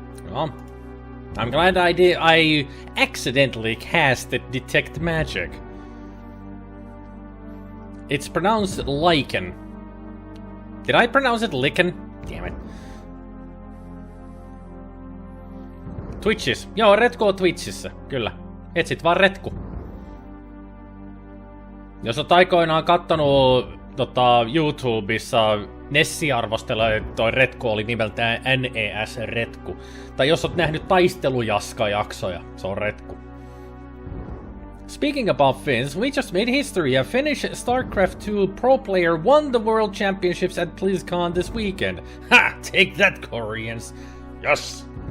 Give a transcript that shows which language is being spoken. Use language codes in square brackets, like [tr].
[en] Well, I'm glad I accidentally casted Detect Magic. It's pronounced Lichen. Did I pronounce it Lichen? Damn it. [fi] Twitchis. Joo, Retku on Twitchissä. Kyllä. Etsit vaan Retku. Jos oot aikoinaan kattonut YouTubessa Nessi-arvostella toi retku oli nimeltään NES-retku. Tai jos oot nähnyt taistelujaska-jaksoja, se on retku. [en] Speaking about Finns, we just made history. A Finnish StarCraft 2 pro player won the World Championships at BlizzCon this weekend. Ha! Take that, Koreans! Yes!